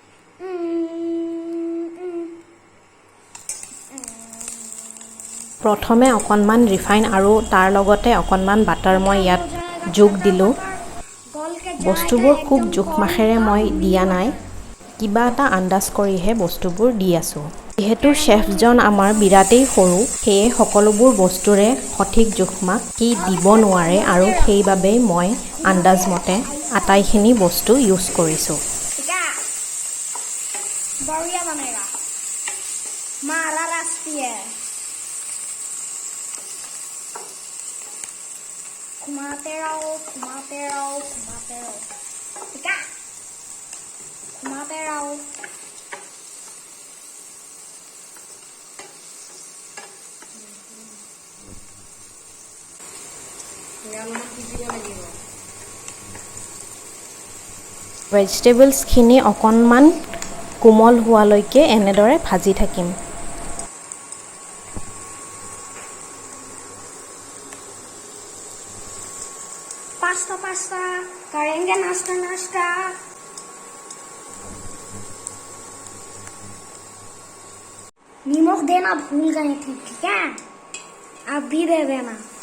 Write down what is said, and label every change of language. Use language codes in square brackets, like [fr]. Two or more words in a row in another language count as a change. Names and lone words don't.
[as] প্ৰথমে অকণমান ৰিফাইন আৰু তাৰ লগতে অকণমান বাটাৰ মই ইয়াত যোগ দিলোঁ বস্তুবোৰ খুব জোখমাখেৰে মই দিয়া নাই কিবা এটা আন্দাজ কৰিহে বস্তুবোৰ দি আছোঁ যেহেতু শেফজন আমাৰ বিৰাটেই সৰু সেয়ে সকলোবোৰ বস্তুৰে সঠিক জোখমাখ কি দিব নোৱাৰে আৰু সেইবাবেই মই আন্দাজ মতে আটাইখিনি বস্তু ইউজ কৰিছোঁ [hi] बढ़िया बनेगा मारा रास्ती है घुमाते रहो ठीक है घुमाते रहो [as] ভেজিটেবলছখিনি অকণমান কোমল হোৱালৈকে এনেদৰে ভাজি থাকিম [hi] पास्ता करेंगे नाश्ता नमक देना भूल गए थे ठीक है आप भी दे देना